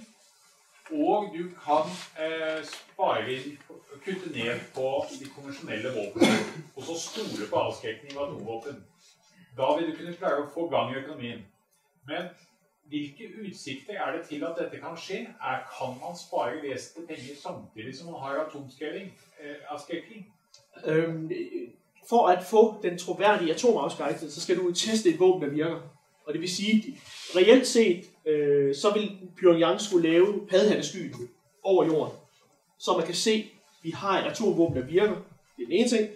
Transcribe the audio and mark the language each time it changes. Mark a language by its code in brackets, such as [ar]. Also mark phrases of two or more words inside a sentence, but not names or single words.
[no] Og du kan kutte ned på de konvensjonelle våpnene, og så stole på avskrekning av atomvåpen. Da vil du kunne klare å få gang i økonomien. Men hvilke utsikter er det til at dette kan skje? Kan man spare vesentlig penger samtidig som man har atomavskrekning? [da] For at få den troværdige atomafskrækkelse, så skal du teste et våben, der virker. Og det vil sige, reelt set, så vil Pyongyang skulle lave paddehattesky over jorden. Så man kan se, at vi har et atomvåben, der virker. Det er den ene ting.